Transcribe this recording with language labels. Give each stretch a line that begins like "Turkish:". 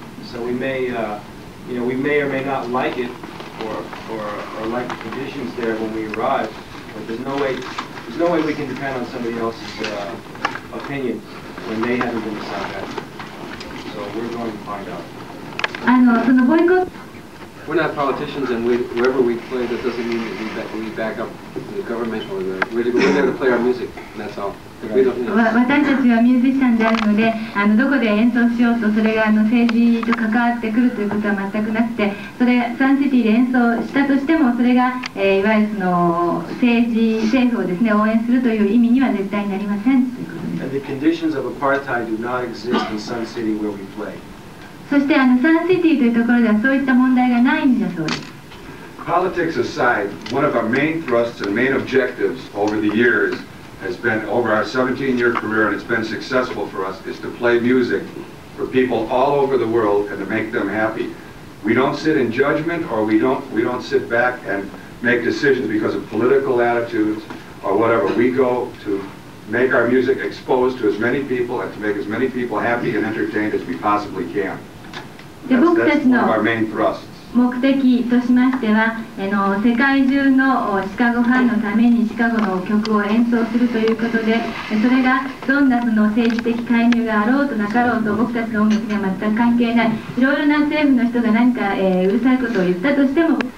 English: So we may we may or may not like it or like the conditions there when we arrive, but there's no way we can depend on somebody else's opinion when they haven't been to South Africa. So we're going to find out.
Japanese: そのボイコット
English: We're not politicians, and wherever we play, that doesn't mean that we back up the government or we're there to play our music, and that's all. We don't,
Japanese: 私たちはミュージシャンであるので、どこで演奏しようとそれが政治と関わってくるということは全くなくて、それサンシティで演奏したとしてもそれが、いわゆるその政府をですね応援するという意味には絶対になりませんということです。
English: And the conditions of apartheid do not exist in Sun City where we play.
Japanese: そしてサンシティというところではそういった問題がないんだそうです。
English: Politics aside, one of our main thrusts and main objectives over the years has been, over our 17-year career, and it's been successful for us, is to play music for people all over the world and to make them happy. We don't sit in judgment, or we don't sit back and make decisions because of political attitudes or whatever. We go to make our music exposed to as many people and to make as many people happy and entertained as we possibly can. That's one of our main thrusts.
Japanese: 目的としましては世界中のシカゴファンのためにシカゴの曲を演奏するということで、それがどんなその政治的介入があろうとなかろうと僕たちの音楽には全く関係ない。いろいろな政府の人が何か、うるさいことを言ったとしても、